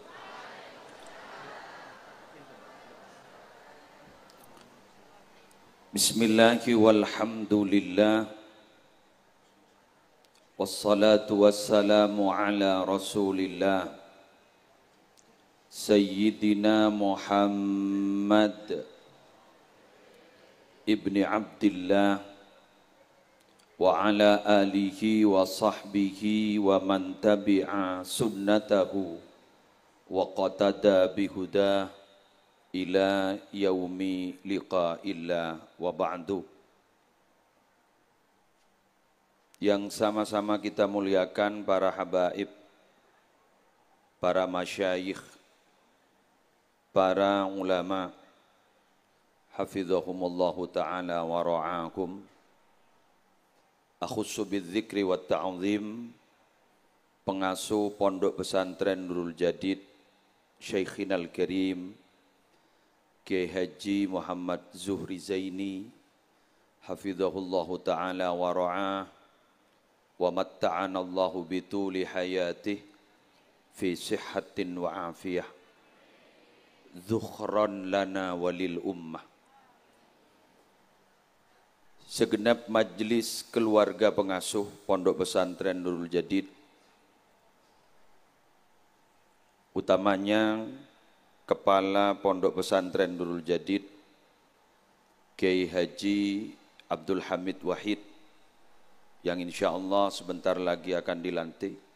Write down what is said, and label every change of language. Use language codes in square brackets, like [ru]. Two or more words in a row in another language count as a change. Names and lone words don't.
[ar] بسم الله والحمد لله والصلاة والسلام على رسول الله سيدنا محمد ابن عبد الله وعلى آله وصحبه ومن تبع سنته واقتدى بهداه إلى يوم لقاء الله وبعد. [id] Yang sama-sama kita muliakan para habaib, para masyayikh, para ulama, [ar] حفظهم الله تعالى ورعاكم. أخص بالذكر والتعظيم, [id] pengasuh Pondok Pesantren Nurul Jadid [ar] Syekhinal Karim Kiai Haji Muhammad Zuhri Zaini, حفظه الله تعالى ورعاه، ومتعنا الله بطول حياته في صحة وعافية، ذخرا لنا وللأمة. [id] Segenap majlis keluarga pengasuh Pondok Pesantren Nurul Jadid, utamanya Kepala Pondok Pesantren Nurul Jadid Kiai Haji Abdul Hamid Wahid, yang [ar] إن شاء الله [id] sebentar lagi akan dilantik.